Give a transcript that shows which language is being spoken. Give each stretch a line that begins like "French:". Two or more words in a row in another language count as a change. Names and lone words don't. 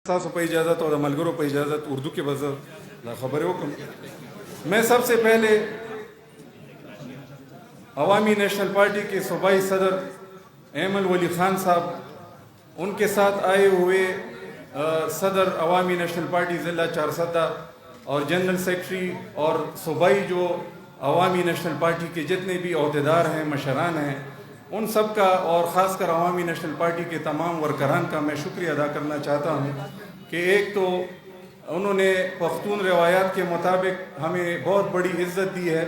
Pashto: تاسو په اجازت او د ملګرو په اجازت اردو کې به زه دا خبرې وکړم.
Urdu: میں سب سے پہلے عوامی نیشنل پارٹی کے صوبائی صدر ایمل ولی خان صاحب، ان کے ساتھ آئے ہوئے صدر عوامی نیشنل پارٹی ضلع چارسدہ اور جنرل سیکرٹری اور صوبائی جو عوامی نیشنل پارٹی کے جتنے بھی عہدیدار ہیں، مشران ہیں، ان سب کا اور خاص کر عوامی نیشنل پارٹی کے تمام ورکران کا میں شکریہ ادا کرنا چاہتا ہوں کہ ایک تو انہوں نے پختون روایات کے مطابق ہمیں بہت بڑی عزت دی ہے.